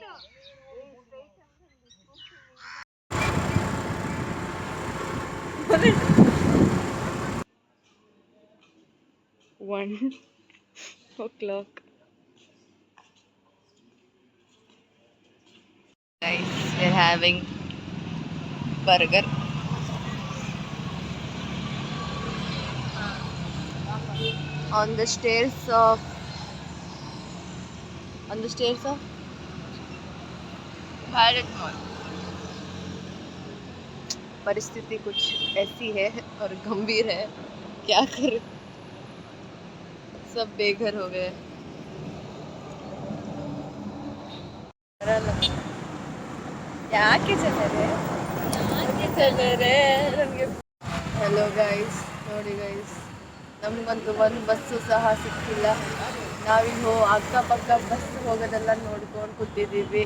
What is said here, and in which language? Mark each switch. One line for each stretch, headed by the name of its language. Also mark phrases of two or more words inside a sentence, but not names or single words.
English: 1 o'clock. Guys, we're having burger. On the stairs of भारत मॉल.
Hindi: परिस्थिति कुछ ऐसी है और गंभीर है, क्या करें, सब बेघर हो गए.
Kannada: ಯಾಕೆ ಜನರೇ ನನಗೆ.
English: hello guys,
Kannada: ನೋಡಿ ಗೈಸ್, ನಮಗಂತೂ ಒಂದು ಬಸ್ಸು ಸಹ ಸಿಕ್ಕಿಲ್ಲ. ನಾವಿನ್ನು ಅಕ್ಕಪಕ್ಕ ಬಸ್ ಹೋಗೋದೆಲ್ಲ ನೋಡ್ಕೊಂಡು ಕೂತಿದ್ದೀವಿ.